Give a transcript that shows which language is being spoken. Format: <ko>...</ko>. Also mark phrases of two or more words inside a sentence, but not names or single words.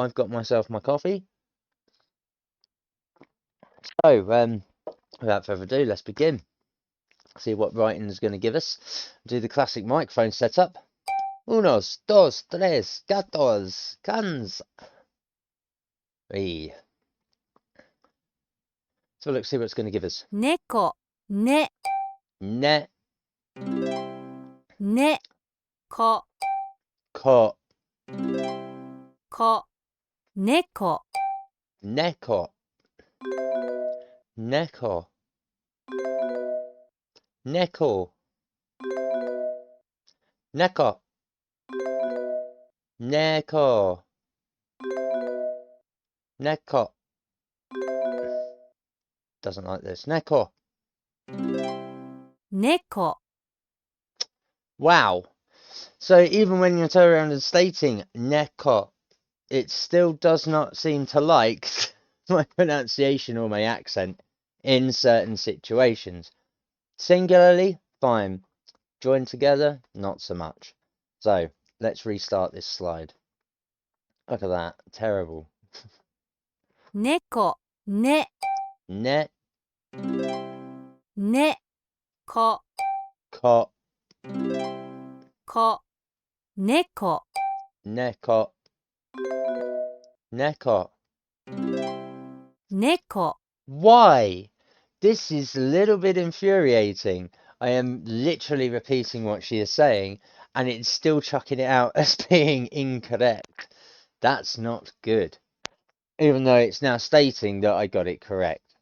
<en>I've got myself my coffee. So, without further ado, let's begin. See what writing is going to give us. Do the classic microphone setup.</en> <es>Unos, dos, tres, gatos, cans.</es> <en>Hey. So let's see what it's going to give us.</en> <ja>Neko, ne, Ne, ne, ko, ko, ko, neko, neko, neko, neko, neko, neko, neko.</ja> <en>Doesn't like this.</en> <ja>Neko. neko,</ja> <en>Wow. So even when you're turning around and stating neko, it still does not seem to like my pronunciation or my accent in certain situations. Singularly, fine. Joined together, not so much. So let's restart this slide. Look at that. Terrible.</en> <ja>neko, ne, Ne, ne, ko, ko, ko, neko, neko, neko. neko,</ja> <en>Why? This is a little bit infuriating. I am literally repeating what she is saying, and it's still chucking it out as being incorrect. That's not good. Even though it's now stating that I got it correct.</en>